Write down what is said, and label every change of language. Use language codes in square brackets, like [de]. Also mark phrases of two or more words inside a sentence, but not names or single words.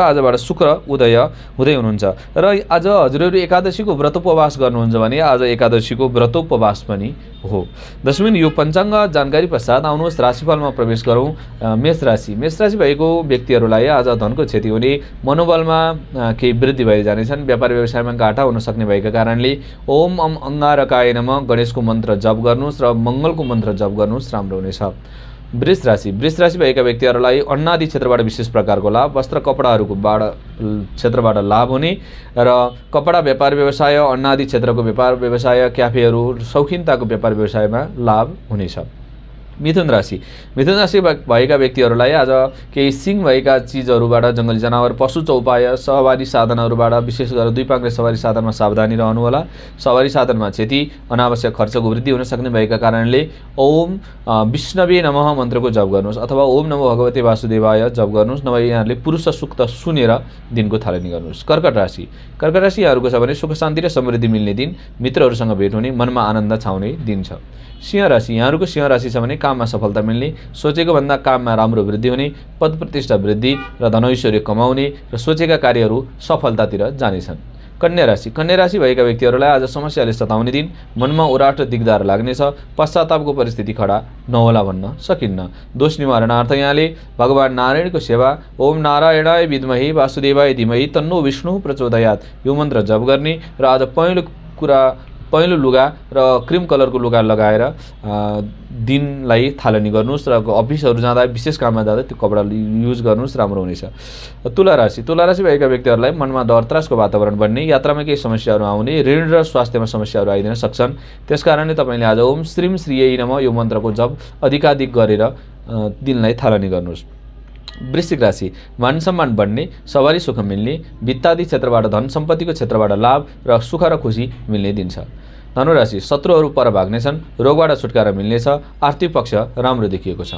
[ne] आजबाट शुक्र उदय हुँदै हुनुहुन्छ र आज हजुरहरू एकादशीको व्रतोपवास गर्नुहुन्छ भने आज एकादशीको व्रतोपवास पनि हो। दशमीन यो पञ्चाङ्ग जानकारी पश्चात आउनुहोस् राशिफलमा प्रवेश गरौँ। मेष राशि भएको व्यक्तिहरूलाई आज धनको क्षति हुने, मनोबलमा केही वृद्धि भएर जानेछन्। व्यापार व्यवसायमा घाटा हुन सक्ने भएका कारणले [sa] ओम अंगारकाय नमः [ne] गणेशको मन्त्र जप गर्नुहोस् र मङ्गलको मन्त्र जप गर्नुहोस्, राम्रो हुनेछ। वृष राशि भएका व्यक्तिहरूलाई अन्नादि क्षेत्रबाट विशेष प्रकारको लाभ, वस्त्र कपडाहरूको क्षेत्रबाट लाभ हुने र कपडा व्यापार व्यवसाय, अन्नादि क्षेत्रको व्यापार व्यवसाय, क्याफेहरू, शौखिनताको व्यापार व्यवसायमा लाभ हुनेछ। मिथुन राशि भएका व्यक्तिहरूलाई आज केही सिङ भएका चिजहरूबाट, जङ्गली जनावर, पशु चौपाय, सवारी साधनहरूबाट विशेष गरेर दुई पाङ्ग्रे सवारी साधनमा सावधानी रहनुहोला। सवारी साधनमा क्षति, अनावश्यक खर्चको वृद्धि हुन सक्ने भएका कारणले [sa] ओम विष्णवे नमः [ne] मन्त्रको जप गर्नुहोस् अथवा [sa] ओम नमो भगवते वासुदेवाय [ne] जप गर्नुहोस्। नभए यहाँहरूले पुरुष सूक्त सुनेर दिनको थालनी गर्नुहोस्। कर्कट राशि यहाँहरूको छ भने सुख शान्ति र समृद्धि मिल्ने दिन, मित्रहरूसँग भेट हुने, मनमा आनन्द छाउने दिन छ। सिंह राशि छ भने काममा सफलता मिल्ने, सोचेको भन्दा काममा राम्रो वृद्धि हुने, पद प्रतिष्ठा वृद्धि र धनैश्वर्य कमाउने र सोचेका कार्यहरू सफलतातिर जानेछन्। कन्या राशि भएका व्यक्तिहरूलाई आज समस्याले सताउने दिन, मनमा उराट र दिगदार लाग्नेछ। पश्चातापको परिस्थिति खडा नहोला भन्न सकिन्न। दोष निवारणार्थ यहाँले भगवान नारायणको सेवा, [sa] ओम नारायणाय विद्महे वासुदेवाय धीमहि तन्नो विष्णु प्रचोदयात् [ne] यो मन्त्र जप गर्ने र आज पहेँलो लुगा र [en] cream colorको [ne] लुगा लगाएर दिनलाई थालनी गर्नुहोस् र अफिसहरू जाँदा, विशेष काममा जाँदा त्यो कपडा युज गर्नुहोस्, राम्रो हुनेछ। तुला राशि भएका व्यक्तिहरूलाई मनमा डर त्रासको वातावरण बन्ने, यात्रामा केही समस्याहरू आउने, ऋण र स्वास्थ्यमा समस्याहरू आइदिन सक्छन्। त्यसकारणले तपाईँले आज [sa] ओम श्रीम श्रीयै नमः [ne] यो मन्त्रको जप अधिकाधिक गरेर दिनलाई थालनी गर्नुहोस्। वृश्चिक राशि मान सम्मान बढ्ने, सवारी सुख मिल्ने, वित्तादि क्षेत्रबाट धन सम्पत्तिको क्षेत्रबाट लाभ र सुख र खुसी मिल्ने दिन छ। धनुराशि शत्रुहरू पर भाग्नेछन्, रोगबाट छुटकारा मिल्नेछ, आर्थिक पक्ष राम्रो देखिएको छ।